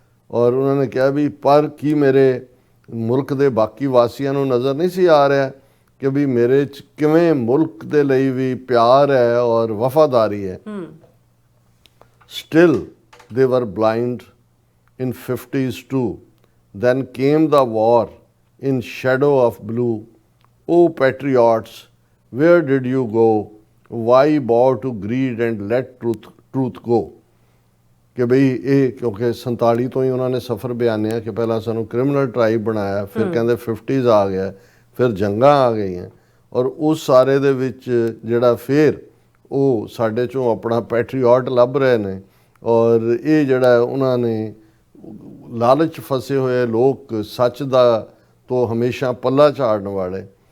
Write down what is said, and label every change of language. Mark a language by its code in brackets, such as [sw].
[pa] ਔਰ ਉਹਨਾਂ ਨੇ ਕਿਹਾ ਵੀ ਪਰ ਕੀ ਮੇਰੇ ਮੁਲਕ ਦੇ ਬਾਕੀ ਵਾਸੀਆਂ ਨੂੰ ਨਜ਼ਰ ਨਹੀਂ ਸੀ ਆ ਰਿਹਾ ਕਿ ਵੀ ਮੇਰੇ 'ਚ ਕਿਵੇਂ ਮੁਲਕ ਦੇ ਲਈ ਵੀ ਪਿਆਰ ਹੈ ਔਰ ਵਫਾਦਾਰੀ ਹੈ। [en] Still they were blind in 50s too. Then came the war in shadow of blue. O patriots, where did you go? Why bow to greed and let truth go? [pa] ਕਿ ਬਈ ਇਹ ਕਿਉਂਕਿ 47 ਤੋਂ ਹੀ ਉਹਨਾਂ ਨੇ ਸਫ਼ਰ ਬਿਆਨਿਆ ਕਿ ਪਹਿਲਾਂ ਸਾਨੂੰ ਕ੍ਰਿਮੀਨਲ ਟਰਾਈਬ ਬਣਾਇਆ, ਫਿਰ ਕਹਿੰਦੇ 50s ਆ ਗਿਆ, ਫਿਰ ਜੰਗਾਂ ਆ ਗਈਆਂ, ਔਰ ਉਸ ਸਾਰੇ ਦੇ ਵਿੱਚ ਜਿਹੜਾ ਫਿਰ ਉਹ ਸਾਡੇ 'ਚੋਂ ਆਪਣਾ ਪੈਟਰੀਓਟ ਲੱਭ ਰਹੇ ਨੇ। ਔਰ ਇਹ ਜਿਹੜਾ ਉਹਨਾਂ ਨੇ ਲਾਲਚ ਫਸੇ ਹੋਏ ਲੋਕ, ਸੱਚ ਦਾ ਤੋਂ ਹਮੇਸ਼ਾ ਪੱਲਾ ਝਾੜਨ ਵਾਲੇ।